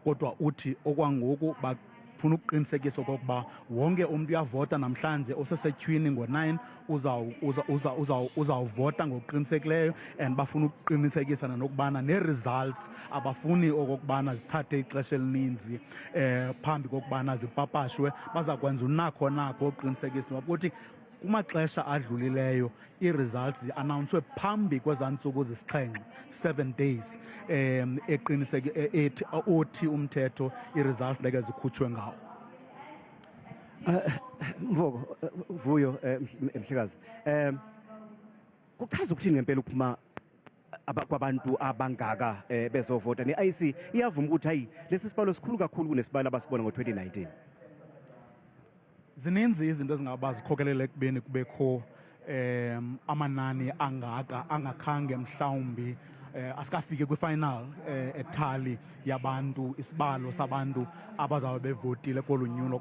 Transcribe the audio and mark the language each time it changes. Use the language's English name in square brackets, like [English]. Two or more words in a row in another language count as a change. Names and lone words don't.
[Xhosa] Kodwa uthi okwangoku funa ukuqinisekisa okokuba wonke umuntu uyavota namhlanje osesetyhwini ngo-9 uzawuvota ngokuqinisekileyo and bafuna ukuqinisekisa nokubana nee-results abafuni okokubana zithathe ixesha elininzi phambi kokubana zipapashwe. Baza kwenza unakho ukuqinisekisa ukuthi kumaxesha adlulileyo i-results zi-announcwe phambi kwezaa ntsuku zisixhenxe 7 days othi umthetho i-results leke zikhutshwe ngawo. [Zulu] Mvoko, Vuyo, Mhlekazi, kuchaza ukuthini ngempela ukuphuma kwabantu abangaka bezovota? Ne-IEC iyavuma ukuthi hayi lesi sibalo sikhulu kakhulu kunesibalo abasibona ngo-2019. [Xhosa] Zininzi izinto ezingaba zikhokelele ekubeni kubekho amanani angakhange mhlawumbi asikafike kwi-final ethali yabantu isibalo sabantu abazawube bevotile kolu nyulo.